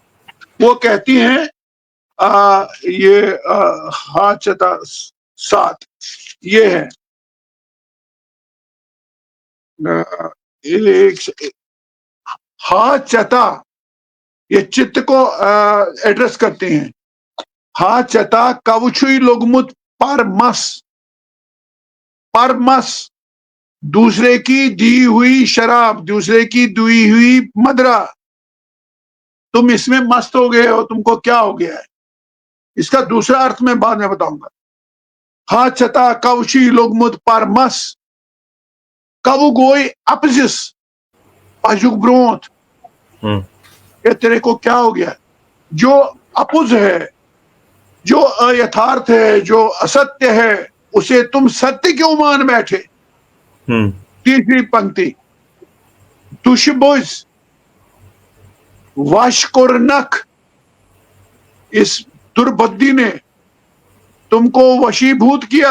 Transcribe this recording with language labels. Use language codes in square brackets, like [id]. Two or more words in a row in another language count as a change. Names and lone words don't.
[hi] वो कहती हैं ये हाचता 7 ये है, एक हाचता, ये चित्त को एड्रेस करते हैं। [ks] हाचता कवचुई लोगमुत परमस, परमस [hi] दूसरे की दी हुई शराब, दूसरे की दी हुई मदरा, तुम इसमें मस्त हो गए हो, तुमको क्या हो गया है? इसका दूसरा अर्थ मैं बाद में बताऊंगा। [ks] हाचता कवची लोगमुत परमस, कवु गोई अपजिस अजुग्रोथ, [hi] ये तेरे को क्या हो गया? जो अपुज है, जो अयथार्थ है, जो असत्य है, उसे तुम सत्य क्यों मान बैठे? तीसरी पंक्ति, [ks] तुशबुज वशकुरनक, [hi] इस दुर्बुद्धि ने तुमको वशीभूत किया।